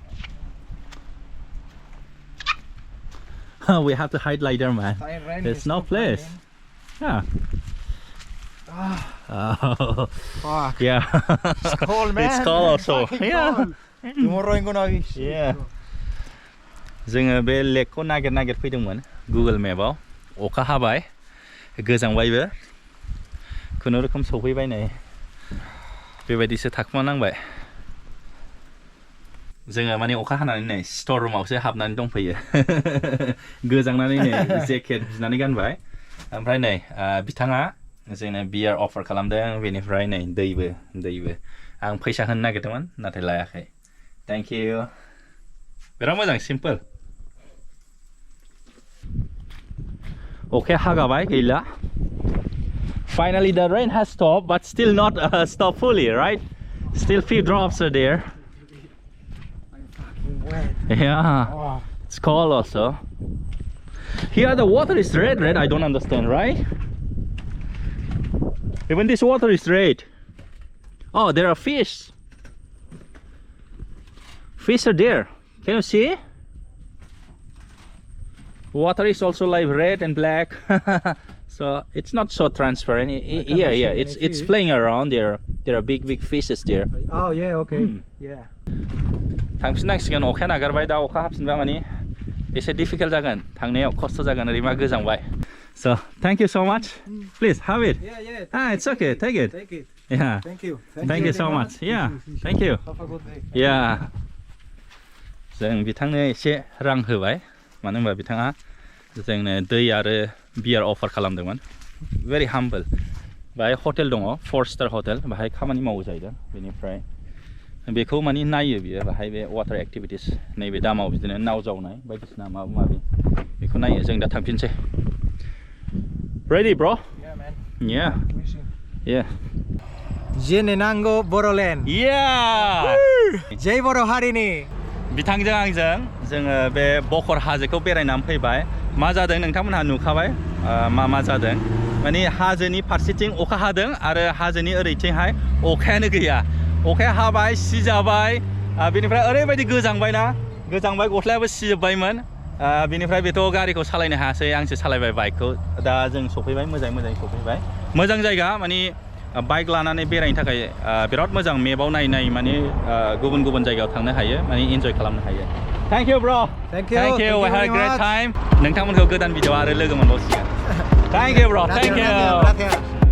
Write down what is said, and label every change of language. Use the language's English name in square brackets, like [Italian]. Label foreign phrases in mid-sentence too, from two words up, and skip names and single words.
[English] We have to hide like there, man. There's no place. Yeah. Oh. Fuck. Yeah. It's cold, man. It's cold also. Fucking Yeah. cold. Tomorrow I'm gonna be. Yeah. [Bodo] जोङो बे लेकखौ नागिर फैदोंमोन गुगल मेपाव अखा हाबाय गोजांबायबो खुनुरुखुम सफैबाय नै बेबायदिसो थाखुमानांबाय जोङो माने अखा हानानै नै स्ट'र रुमावसो हाबनानै दंफैयो गोजांनानै नै जेकेट बिनानै गानबाय ओमफ्राय नै बिथाङा जोंनो बियार अफार खालामदों बेनिफ्राय नै दैबो आं फैसा होनो नागिरदोंमोन नाथाय लायाखै [English] thank you [Bodo] बिराद मोजां सिम्पोल अखाया हागाबाय गैला [English] Finally the rain has stopped but still not stopped fully, right? Still few drops are there. I'm fucking wet. Yeah. Oh. It's cold also. Here the water is red. I don't understand, right? Even this water is red. Oh, there are fish. Fish are there. Can you see? Water is also like red and black. So it's not so transparent. Yeah, it's playing around there. There are big fishes there. Oh yeah, okay. Yeah. [Bodo] थांफिननांसिगोन अखाया नागारबाय दा अखा हाफिनबा माने एसे डिफिकाल्ट जागोन थांनायाव खस्थ' जागोन ओरैमा गोजांबाय. [English] So thank you so much. Please have it. Yeah. It's okay. Take it. Take it. Yeah. Thank you. Thank you so much. Yeah. Thank you. Have a good day. Yeah. [Bodo] जों बिथांनो एसे रां होबाय मानो होनबा बिथाङा जोंनो दै आरो बियार अफार खालामदोंमोन. [English] Very humble. [Bodo] बाहाय हटेल दङ 4-star हटेल बाहाय खामानि मावो जाहैदों. बेनिफ्राय बेखौ माने नायो बियो बाहाय बे [English] water activities [Bodo] नैबे दामाव बिदिनो नाव जावनाय बायदिसिना माबा माबि बेखौ नायो. जों दा थांफिनसै. [English] Ready, bro? Yeah, man. Yeah. Yeah. [Bodo] Jenenango Boroland. [English] Yeah. [Bodo] Jai Boro Harini. बिथांजों आंजों जोङो बे बकर हाजोखौ बेरायनानै फैबाय. मा जादों नोंथांमोनहा नुखाबाय मा जादों माने हाजोनि फारसेथिं अखा हादों आरो हाजोनि ओरैथिंहाय अखायानो गैया. अखाया हाबाय सिजाबाय बेनिफ्राय ओरैबायदि गोजांबायना गोजांबाय गस्लायाबो सिजोबबायमोन. बेनिफ्राय बेथ' गारिखौ सालायनो हायासै आंसो सालायबाय बाइकखौ. दा जों सफैबाय मोजाङै सफैबाय. मोजां जायगा माने बाइक लानानै बेरायनो थाखाय बिराद मोजां. मेपआव नायै माने गुबुन जायगायाव थांनो हायो माने एन्जय खालामनो हायो. [English] Thank you, bro. Thank you. Thank you. We had a great time. [Bodo] नोंथांमोनखौ गोदान भिडिअ आरो लोगो मोनबावसिगोन. [English] Thank you, bro. Thank you.